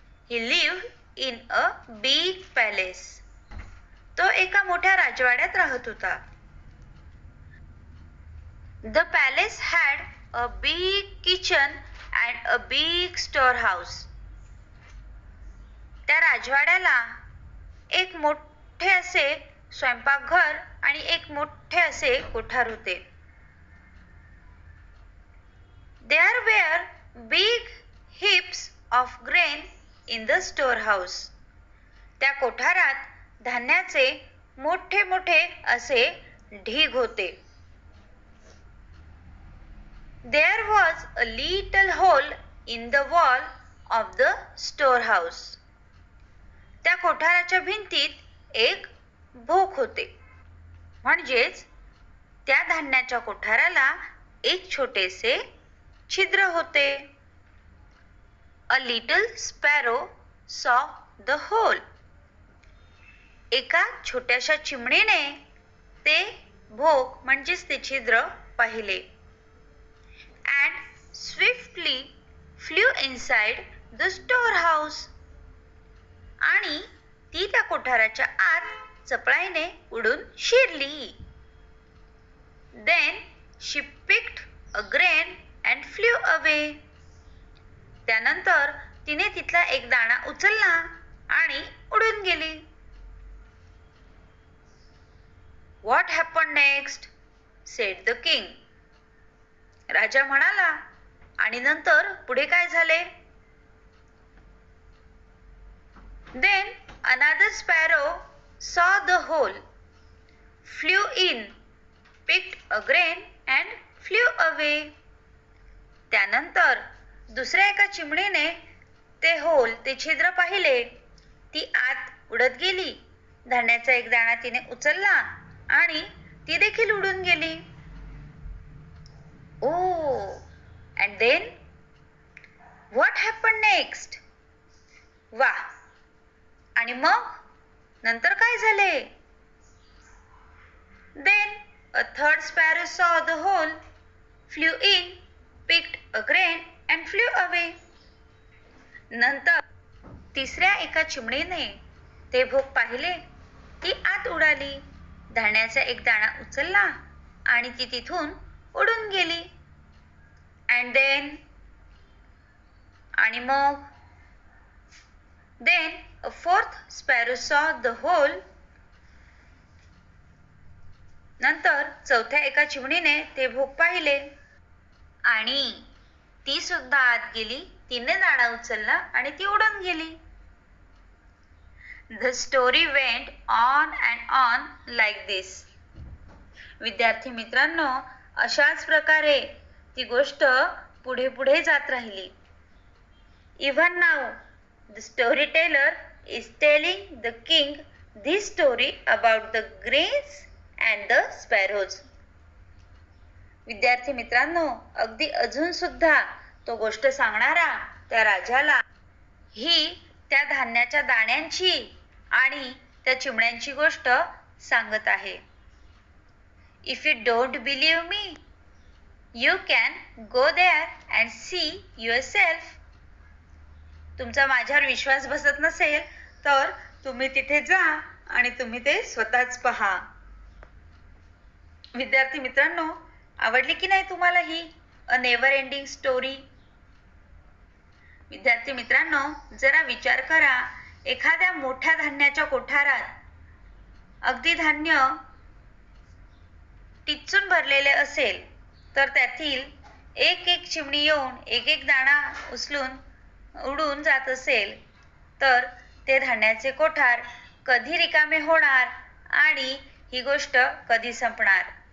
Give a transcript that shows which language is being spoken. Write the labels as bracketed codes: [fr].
[en] He lived in a big palace. [mr] तो एका मोठ्या राजवाड्यात राहत होता. [en] The palace had a big kitchen and a big storehouse. [mr] त्या राजवाड्याला एक मोठे असे स्वयंपाकघर आणि एक मोठे असे कोठार होते. [en] There were big heaps of grain in the storehouse. [mr] त्या कोठारात धान्याचे मोठे मोठे असे ढीग होते. [en] There was a little hole in the wall of the storehouse. [mr] त्या कोठाराच्या भिंतीत एक भोक होते. म्हणजेच त्या धान्याच्या कोठाराला एक छोटेसे छिद्र होते. [en] A little sparrow saw the hole. [mr] एका छोट्याशा चिमणीने ते भोक म्हणजेच ते छिद्र पाहिले. And [en] swiftly flew inside the storehouse. [mr] आणि ती त्या कोठाराच्या आत चपळाईने उडून शिरली. [en] Then she picked a grain and flew away. [mr] त्यानंतर तिने तिथला एक दाणा उचलला आणि उडून गेली. [en] What happened next? said the king. [mr] राजा म्हणाला, आणि नंतर पुढे काय झाले? [en] Then another sparrow saw the hole, flew in, picked a grain and flew away. [mr] त्यानंतर दुसऱ्या एका चिमणीने ते छिद्र पाहिले. ती आत उडत गेली. धान्याचा एक दाणा तिने उचलला आणि ती देखील उडून गेली. [en] Oh, and then what happened next? [mr] वाह! आणि मग नंतर काय झाले? [en] Then a third sparrow saw the hole, flew in, picked a grain and flew away. [mr] नंतर तिसऱ्या एका चिमणीने ते भोग पाहिले. ती आत उडाली. धान्याचा एक दाणा उचलला आणि ती तिथून उडून गेली. [en] And then [mr] आणि मग [en] Then a fourth sparrow saw the hole. [mr] नंतर चौथ्या एका चिमणीने ते भोग पाहिले आणि ती सुद्धा आत गेली. तिने दाणा उचलला आणि ती उडून गेली. [en] The story went on and on like this. [mr] विद्यार्थी मित्रांनो, अशाच प्रकारे ती गोष्ट पुढे पुढे जात राहिली. [en] Even now the storyteller is telling the king this story about the grains and the sparrows. [mr] विद्यार्थी मित्रांनो, अगदी अजून सुद्धा तो गोष्ट सांगणारा त्या राजाला ही त्या धान्याच्या दाण्यांची आणि त्या चिमण्यांची गोष्ट सांगत आहे. [en] If you don't believe me, you can go there and see yourself. [mr] तुमचा माझ्यावर विश्वास बसत नसेल तर तुम्ही तिथे जा आणि तुम्ही ते स्वतःच पहा. विद्यार्थी मित्रांनो, आवडली की नाही तुम्हाला ही [en] A never ending story? [mr] विद्यार्थी मित्रांनो, जरा विचार करा, एखाद्या मोठ्या धान्याच्या कोठारात अगदी धान्य टिच्चून भरलेले असेल तर त्यातील एक एक चिमणी येऊन एक एक दाणा उचलून उडून जात असेल तर ते धान्याचे कोठार कधी रिकामे होणार आणि ही गोष्ट कधी संपणार?